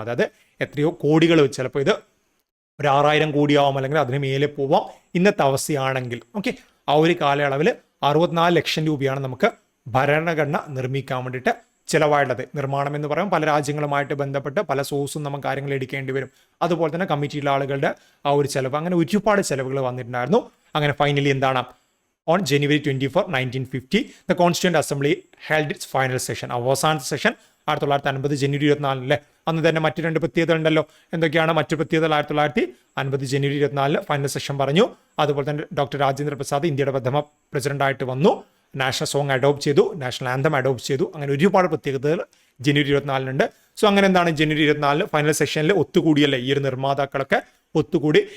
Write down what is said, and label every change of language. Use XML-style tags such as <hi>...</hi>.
<ml>അതായത് എത്രയോ കോടികൾ വെച്ച്, ചിലപ്പോൾ ഇത് ഒരു 6000 കോടിയാവും, അല്ലെങ്കിൽ അതിന് മേലെ പോവാം ഇന്നത്തെ അവസ്ഥയാണെങ്കിൽ. ഓക്കെ, ആ ഒരു കാലയളവിൽ 64 ലക്ഷം രൂപയാണ് നമുക്ക് ഭരണഘടന നിർമ്മിക്കാൻ വേണ്ടിയിട്ട് ചിലവായുള്ളത്. നിർമ്മാണം എന്ന് പറയുമ്പോൾ പല രാജ്യങ്ങളുമായിട്ട് ബന്ധപ്പെട്ട് പല സോഴ്സും നമുക്ക് കാര്യങ്ങൾ എടുക്കേണ്ടി വരും. അതുപോലെ തന്നെ കമ്മിറ്റിയിലെ ആളുകളുടെ ആ ഒരു ചിലവ്, അങ്ങനെ ഒരുപാട് ചിലവുകൾ വന്നിട്ടുണ്ടായിരുന്നു. അങ്ങനെ</ml> <en>finally</en> <ml>എന്താണ്,</ml> <en>on January 24, 1950, the Constituent Assembly held its final session.</en> <ml>അവസാനത്തെ സെഷൻ 1950 ജനുവരി 24 അന്ന് തന്നെ മറ്റു 2 പ്രത്യേകത ഉണ്ടല്ലോ. എന്തൊക്കെയാണ് മറ്റു പ്രത്യേകതകൾ? 1950 ജനുവരി 24 ഫൈനൽ സെഷൻ പറഞ്ഞു. അതുപോലെ തന്നെ ഡോക്ടർ രാജേന്ദ്ര പ്രസാദ് ഇന്ത്യയുടെ പ്രഥമ പ്രസിഡന്റ് ആയിട്ട് വന്നു. നാഷണൽ സോങ് അഡോപ്റ്റ് ചെയ്തു, നാഷണൽ ആന്തം അഡോപ്റ്റ് ചെയ്തു. അങ്ങനെ ഒരുപാട് പ്രത്യേകതകൾ ജനുവരി 24 സോ അങ്ങനെ എന്താണ് ജനുവരി 24 ഫൈനൽ സെഷനിൽ ഒത്തുകൂടിയല്ലേ ഈ ഒരു നിർമ്മാതാക്കളൊക്കെ ഒത്തുകൂടി.</ml>